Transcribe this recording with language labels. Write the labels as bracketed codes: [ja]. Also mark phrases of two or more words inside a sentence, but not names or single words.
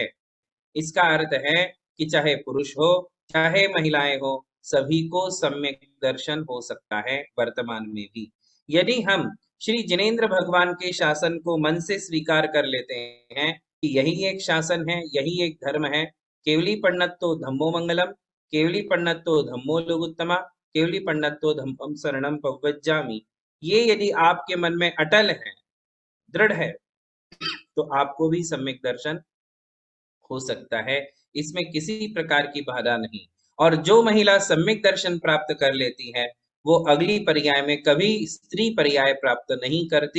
[hi] इसका अर्थ है कि चाहे पुरुष हो चाहे महिलाएं हो, सभी को सम्यक दर्शन हो सकता है वर्तमान में भी। यदि हम श्री जिनेंद्र भगवान के शासन को मन से स्वीकार कर लेते हैं कि यही एक शासन है, यही एक धर्म है, [pra] केवली पण्णत्तो धम्मो मंगलम, केवली पण्णत्तो धम्मो लोगुत्तमा, केवली पण्णत्तो धम्मम शरणम पवज्जामि, [hi] ये यदि आपके मन में अटल है, दृढ़ है, तो आपको भी सम्यक दर्शन हो सकता है। इसमें किसी प्रकार की बाधा नहीं। और जो महिला सम्यक दर्शन प्राप्त कर लेती है वो अगली पर्याय में कभी स्त्री पर्याय प्राप्त नहीं करती।